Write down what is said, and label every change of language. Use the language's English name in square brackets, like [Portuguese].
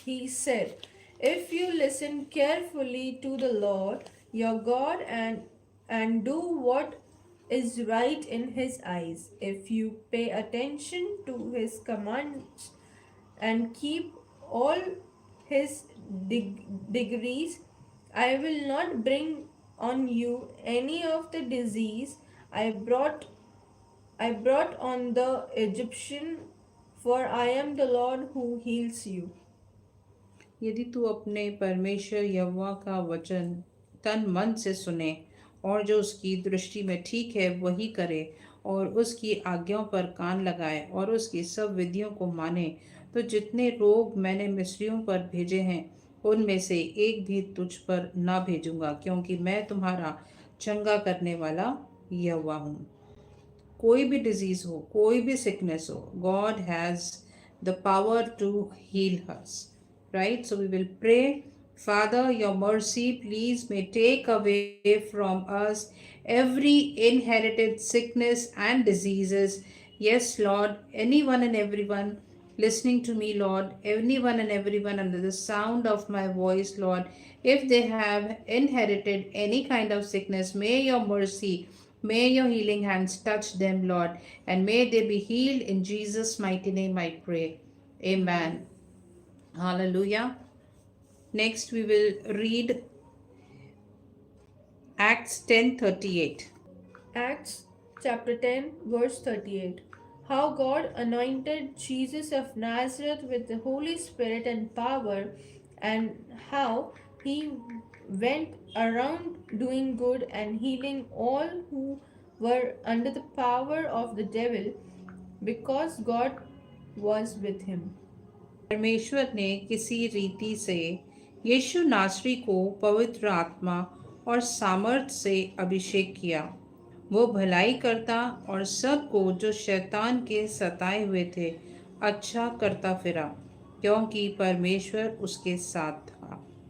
[English] He said, if you listen carefully to the Lord your God and do what is right in his eyes, if you pay attention to his commands and keep all his degrees, I will not bring on you any of the disease I brought on the Egyptian, for I am the Lord who heals you. [Hindi] यदि तू अपने परमेश्वर यहोवा का वचन तन मन से सुने और जो उसकी दृष्टि में ठीक है वही करे और उसकी आज्ञाओं पर कान लगाए और उसकी सब विधियों को माने, तो जितने रोग मैंने मिस्रियों पर भेजे हैं उनमें से एक भी तुझ पर ना भेजूंगा, क्योंकि मैं तुम्हारा चंगा करने वाला यहोवा हूँ. कोई भी डिजीज हो, कोई भी सिकनेस हो, [English] God has the power to heal us. Right? So we will pray. Father, your mercy, please, may take away from us every inherited sickness and diseases. Yes, Lord, anyone and everyone listening to me, Lord, anyone and everyone under the sound of my voice, Lord, if they have inherited any kind of sickness, may your mercy, may your healing hands touch them, Lord, and may they be healed in Jesus' mighty name, I pray. Amen. Hallelujah. Next, we will read Acts 10:38. Acts chapter 10, verse 38. How God anointed Jesus of Nazareth with the Holy Spirit and power, and how he went around doing good and healing all who were under the power of the devil, because God was with him. [Hindi] परमेश्वर ने किसी रीति से यीशु नासरी को पवित्र आत्मा और सामर्थ से अभिषेक किया। वो भलाई करता और सबको जो शैतान के सताए हुए थे अच्छा करता फिरा, क्योंकि परमेश्वर उसके साथ था।